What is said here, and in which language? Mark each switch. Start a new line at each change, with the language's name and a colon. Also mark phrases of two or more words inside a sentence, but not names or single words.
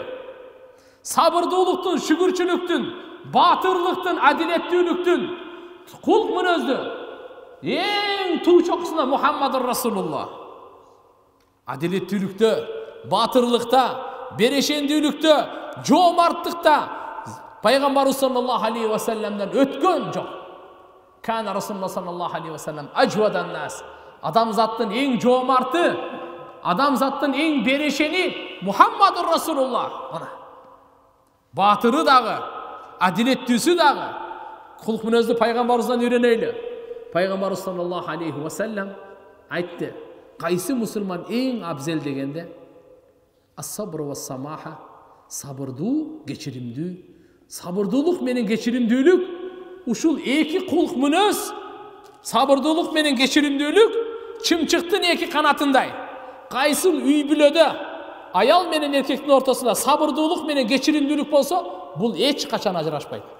Kyrgyz: Сабырдуулуктун, шүгүрчүлүктүн, баатырлыктын, адилеттүүлүктүн кулк мүнөздү эң туу чокусуна
Arabic: Мухаммадур Расулуллах.
Kyrgyz: Адилеттүүлүктө, баатырлыкта, берешендүүлүктө, жоомарттыкта пайгамбарыбыз
Arabic: саллаллаху алейхи
Kyrgyz: вассаламдан өткөн жок.
Arabic: كان رسول الله صلى الله عليه وسلم أجود الناس.
Kyrgyz: Адамзаттын эң жоомарты, адамзаттын эң берешени
Arabic: Мухаммадур Расулуллах.
Kyrgyz: Батыры дагы, адилеттүүсү дагы. Кулк мүнөздү пайгамбарыбыздан үйрөнөйлү. Пайгамбарыбыз
Arabic: саллаллаху алейхи вассалам
Kyrgyz: айтты: кайсы мусулман эң абзел дегенде,
Arabic: الصبر والسماحة,
Kyrgyz: сабырдуу, кечиримдүү. Сабырдуулук менен кечиримдүүлүк, ушул эки кулк мүнөз, сабырдуулук менен кечиримдүүлүк чымчыктын эки канатындай. Кайсыл үй бүлөдө аял менен эркектин ортосунда сабырдуулук менен кечиримдүүлүк болсо, бул эч качан ажырашпайт.